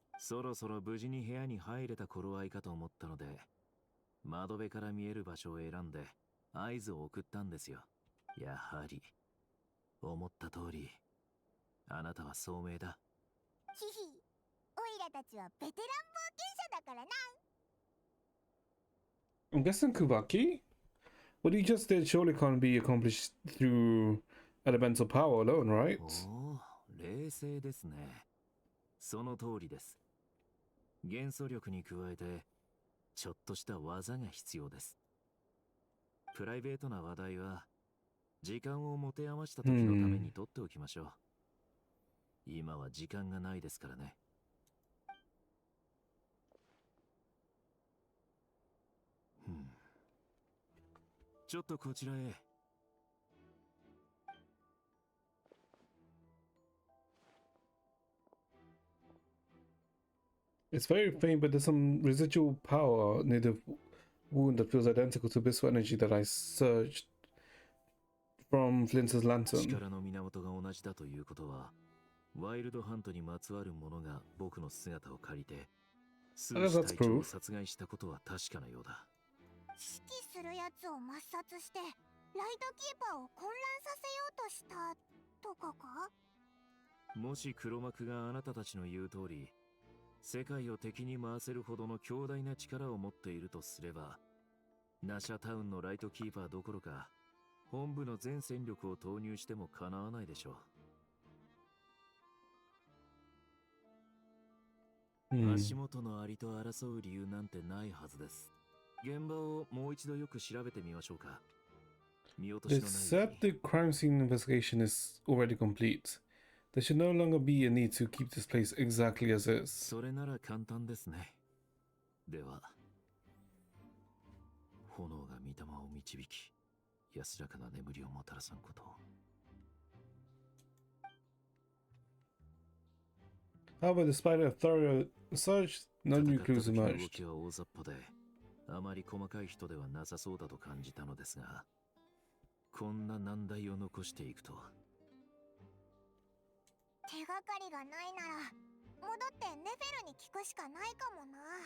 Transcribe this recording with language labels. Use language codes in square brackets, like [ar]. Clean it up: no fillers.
[ja] そろそろ無事に部屋に入れた頃合いかと思ったので、窓辺から見える場所を選んで合図を送ったんですよ。やはり思った通り、あなたは聡明だ。ヒヒ、オイラたちはベテラン冒険者だからな。 [en] I'm guessing Kubaki? What he just did surely can't be accomplished through elemental power alone, right? [ja] おお、冷静ですね。その通りです。元素力に加えてちょっとした技が必要です。プライベートな話題は時間を持て余した時のために取っておきましょう。今は時間がないですからね。ちょっとこちらへ。 [en] It's very faint, but there's some residual power near the wound that feels identical to Abyssal energy that I surged from Flint's lantern. [ja] 力の源が同じだということは、ワイルドハントにまつわるものが僕の姿を借りて、数死隊長を殺害したことは確かなようだ。指揮するやつを抹殺して、ライトキーパーを混乱させようとしたとかか？もし黒幕があなたたちの言う通り、世界を敵に回せるほどの強大な力を持っているとすれば、ナシャタウンのライトキーパーどころか、本部の全戦力を投入してもかなわないでしょう。足元のアリと争う理由なんてないはずです。現場をもう一度よく調べてみましょうか。見落としのないように。 [en] They said the crime scene investigation is already complete. There should no longer be a need to keep this place exactly as is. [ja] それなら簡単ですね。では、炎が御霊を導き、安らかな眠りをもたらさんことを。 [en] However, despite a thorough search, no new clues [ja] 動 [en] emerged. [ja] きは大雑把で、あまり細かい人ではなさそうだと感じたのですが、こんな難題を残していくとは。手がかりがないなら戻ってネフェルに聞くしかないかもな。